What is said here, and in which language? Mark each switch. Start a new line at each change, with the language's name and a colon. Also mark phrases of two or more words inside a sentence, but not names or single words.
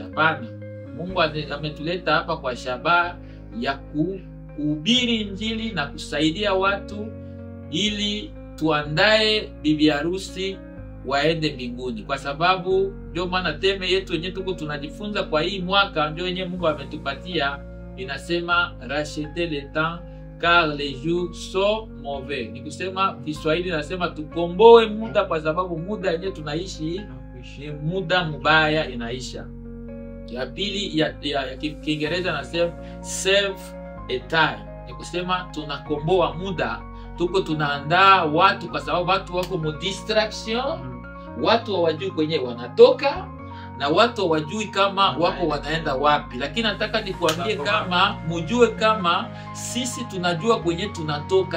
Swahili: Hapana, Mungu ametuleta hapa kwa shabaha ya kuhubiri injili na kusaidia watu ili tuandae bibi harusi waende mbinguni. Kwa sababu ndio maana teme yetu yenyewe tuko tunajifunza kwa hii mwaka, ndio yenyewe Mungu ametupatia, inasema
French: racheter le temps car les jours sont mauvais.
Swahili: Ni kusema Kiswahili nasema tukomboe muda, kwa sababu muda yenyewe tunaishi ni muda mbaya inaisha. Ya pili ya Kiingereza nasema
English: save a time.
Swahili: Ni kusema tunakomboa muda, tuko tunaandaa watu, kwa sababu watu wako mu distraction, watu hawajui kwenye wanatoka, na watu wajui kama wako wanaenda wapi. Lakini nataka nikuambie kama mujue kama sisi tunajua kwenye tunatoka.